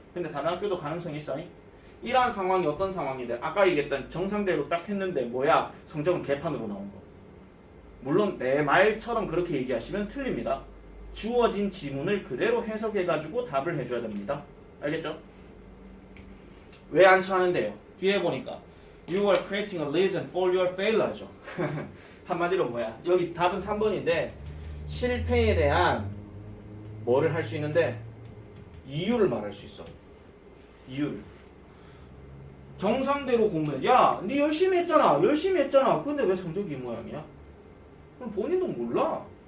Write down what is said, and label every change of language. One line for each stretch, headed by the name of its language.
Korean: 근데 다른 학교도 가능성이 있어. 이러한 상황이 어떤 상황인데? 아까 얘기했던 정상대로 딱 했는데 뭐야? 성적은 개판으로 나온 거. 물론 내 말처럼 그렇게 얘기하시면 틀립니다. 주어진 지문을 그대로 해석해가지고 답을 해줘야 됩니다. 알겠죠? 왜 안 쳐하는데요? 뒤에 보니까
English: You are creating a reason for your failure죠.
Korean: 한마디로 뭐야? 여기 답은 3번인데 실패에 대한 뭐를 할 수 있는데 이유를 말할 수 있어. 이유를. 정상대로 공부해. 야, 니 열심히 했잖아. 열심히 했잖아. 근데 왜 성적이 이 모양이야? 그럼 본인도 몰라.